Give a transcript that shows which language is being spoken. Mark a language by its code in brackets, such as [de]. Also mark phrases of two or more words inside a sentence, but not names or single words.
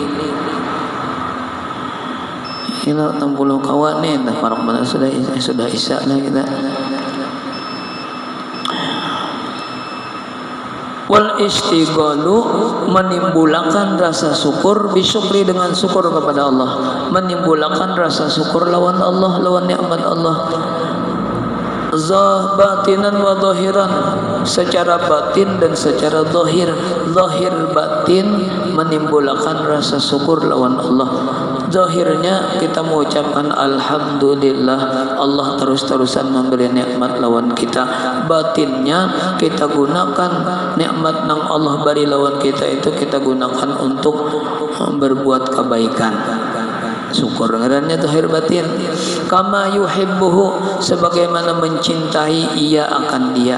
[id] ini 60 kawan nih dah parok mana sudah isya lah kita [ar] والاشتغال [id] menimbulkan rasa syukur bisyukri dengan syukur kepada Allah menimbulkan rasa syukur lawan Allah lawan nikmat Allah [ar] باطنا وظاهرا [id] secara batin dan secara zahir batin menimbulkan rasa syukur lawan Allah zahirnya kita mengucapkan alhamdulillah Allah terus-terusan memberi nikmat lawan kita batinnya kita gunakan nikmat nang Allah beri lawan kita itu kita gunakan untuk berbuat kebaikan syukur ngarannya zahir batin [ar] كما يحبه, [id] sebagaimana mencintai ia akan dia.